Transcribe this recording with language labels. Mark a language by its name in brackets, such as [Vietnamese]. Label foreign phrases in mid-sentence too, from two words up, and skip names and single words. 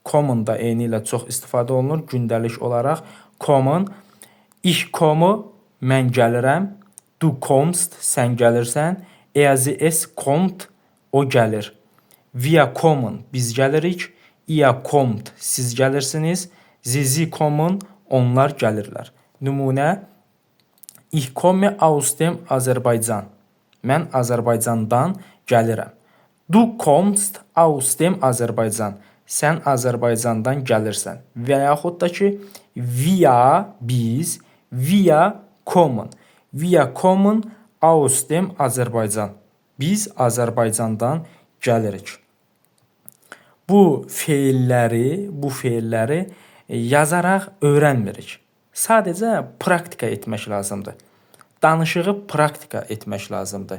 [Azerbaijani] kommen da eyni ilə çox istifadə olunur gündəlik olaraq. [German] Kommen, ich komme, [Azerbaijani] mən gəlirəm. [German] Du kommst, [Azerbaijani] sən gəlirsən. [German] Er, sie, es kommt, [Azerbaijani] o gəlir. [German] Wir kommen, [Azerbaijani] biz gəlirik. [German] Ihr kommt, [Azerbaijani] siz gəlirsiniz. [German] Sie kommen, [Azerbaijani] onlar gəlirlər. Nümunə: [German] Ich komme aus dem Azərbaycan. [Azerbaijani] Mən Azərbaycandan gəlirəm. [German] Du kommst aus dem Azərbaycan. [Azerbaijani] Sən Azərbaycandan gəlirsən. Və yaxud da ki, [German] wir, biz, wir kommen. Wir kommen aus dem Azərbaycan. [Azerbaijani] Biz Azərbaycandan gəlirik. Bu feilləri yazaraq öyrənmirik. Sadəcə praktika etmək lazımdır. Danışığı praktika etmək lazımdır.